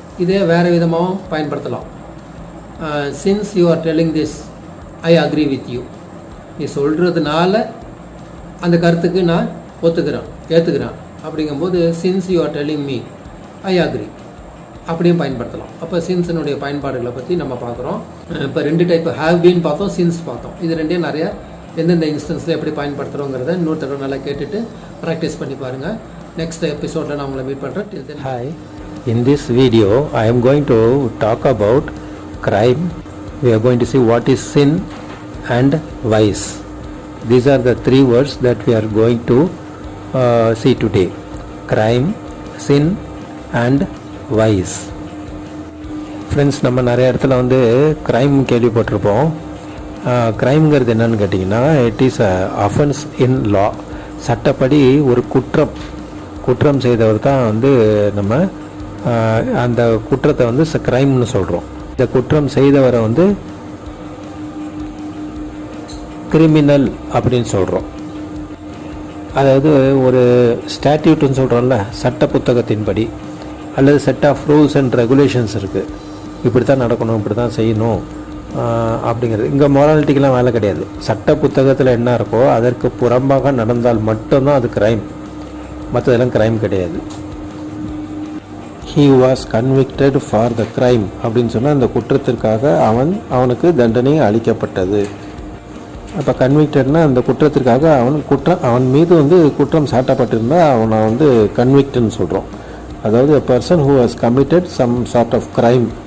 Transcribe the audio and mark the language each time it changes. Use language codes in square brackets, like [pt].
[ta] இதே வேறு விதமாகவும் பயன்படுத்தலாம். [en] since you are telling this I agree with you, [ta] நீ சொல்கிறதுனால அந்த கருத்துக்கு நான் ஏற்றுக்கிறேன் அப்படிங்கும்போது [en] since you are telling me I agree [ta] அப்படியும் பயன்படுத்தலாம். அப்போ சின்ஸினுடைய பயன்பாடுகளை பற்றி நம்ம பார்க்குறோம். இப்போ 2 டைப் ஹேவ் பீன் பார்த்தோம், சின்ஸ் பார்த்தோம். இது ரெண்டையும் நிறைய எந்தெந்த இன்ஸ்டன்ஸில் எப்படி பயன்படுத்துகிறோங்கிறத இன்னொரு தடவை நல்லா கேட்டுட்டு ப்ராக்டிஸ் பண்ணி பாருங்கள். நெக்ஸ்ட் எபிசோடில் நான் உங்களை மீட் பண்ணுறேன். [en] Hi, in this video I am going to talk about crime. We are going to see what is sin and vice. These are the 3 words that we are going to see today: crime, sin and vice. [ta] Friends, நம்ம நிறைய இடத்துல வந்து crime கேள்விப்பட்டிருப்போம். க்ரைம்ங்கிறது என்னன்னு கேட்டிங்கன்னா, [en] It is a offence in law. [ta] சட்டப்படி ஒரு குற்றம் செய்தவர் தான் வந்து நம்ம அந்த குற்றத்தை வந்து க்ரைம்னு சொல்கிறோம். இந்த குற்றம் செய்தவரை வந்து கிரிமினல் அப்படின்னு சொல்கிறோம். அதாவது ஒரு ஸ்டாட்யூட்னு சொல்கிறோம்ல, சட்ட புத்தகத்தின்படி அல்லது set of rules and regulations இருக்குது. இப்படி தான் நடக்கணும், இப்படி தான் செய்யணும் அப்படிங்கிறது. இங்கே மொராலிட்டிக்கெலாம் வேலை கிடையாது. சட்ட புத்தகத்தில் என்ன இருக்கோ அதற்கு புறம்பாக நடந்தால் மட்டும்தான் அது க்ரைம், மற்றதெல்லாம் க்ரைம் கிடையாது. [en] he was convicted for the crime [ta] அப்படின்னு சொன்னால் அந்த குற்றத்திற்காக அவனுக்கு தண்டனை அளிக்கப்பட்டது. அப்போ கன்விக்டட்னா அந்த குற்றத்திற்காக அவன் மீது வந்து குற்றம் சாட்டப்பட்டிருந்தால் அவனை வந்து கன்விக்ட்னு சொல்கிறோம். [en] அதாவது a person who has committed some sort of crime.